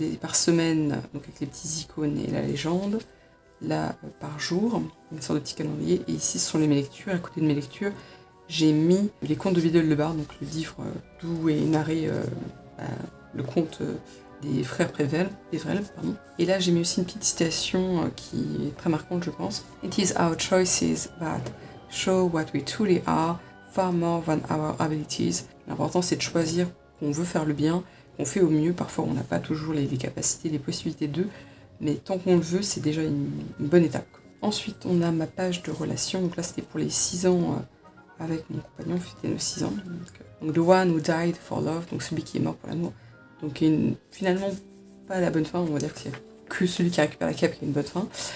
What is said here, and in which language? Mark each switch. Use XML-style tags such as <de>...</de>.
<fr>Par semaine, donc avec les petits icônes et la légende. Là par jour, une sorte de petit calendrier, et ici ce sont mes lectures. À côté de mes lectures, j'ai mis les contes de Vidal Le Bar, donc le livre d'où est narré le conte des frères Prével, pardon. Et là j'ai mis aussi une petite citation qui est très marquante je pense.</fr> <en>It is our choices that show what we truly are, far more than our abilities.</en> <fr>L'important c'est de choisir qu'on veut faire le bien, qu'on fait au mieux. Parfois on n'a pas toujours les capacités, les possibilités d'eux, mais tant qu'on le veut, c'est déjà une bonne étape. Ensuite, on a ma page de relation. Donc là, c'était pour les 6 ans avec mon compagnon, c'était nos 6 ans. Donc,</fr> <en>The One Who Died for Love,</en> <fr>donc celui qui est mort pour l'amour. Donc, finalement, pas la bonne fin, on va dire que c'est que celui qui récupère la cape qui a une bonne fin.</fr>